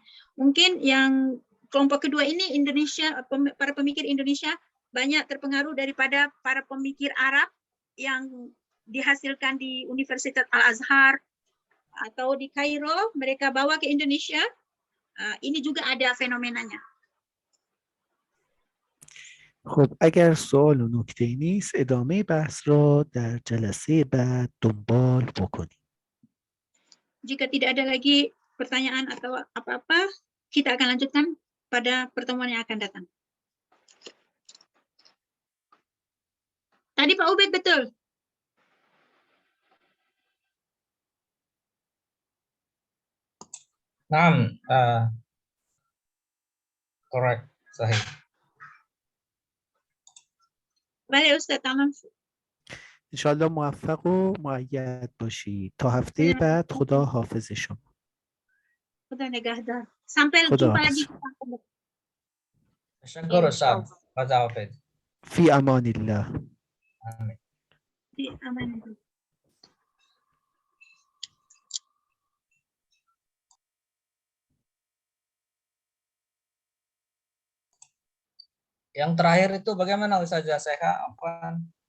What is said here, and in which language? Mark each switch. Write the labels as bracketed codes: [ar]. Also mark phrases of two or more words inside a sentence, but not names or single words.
[id] Mungkin yang kelompok kedua ini Indonesia, para pemikir Indonesia banyak terpengaruh daripada para pemikir Arab yang dihasilkan di Universitas Al-Azhar atau di Kairo, mereka bawa ke Indonesia. Ini juga ada fenomenanya. [fa] خب اگر سوال و نکته نیست ادامه بحث را در جلسه بعد دنبال بکنیم. [id] Jika tidak ada lagi pertanyaan atau apa-apa, kita akan lanjutkan pada pertemuan yang akan datang. Tadi Pak Ubed betul? [ar] Naam, correct, sahih. [id] Boleh Ustaz, tamam. [fa] انشالله موفق و مؤید باشی. تا هفته بعد خدا حافظ شما. خدا نگهدار. Sampai خدا [id] jumpa [fa] حافظ. [id] lagi. Syukur Ustaz. Fadha Hafidh. [ar] فی امان الله. [id] Amin. Amin. Yang terakhir itu bagaimana Ustazah Seha? Apa?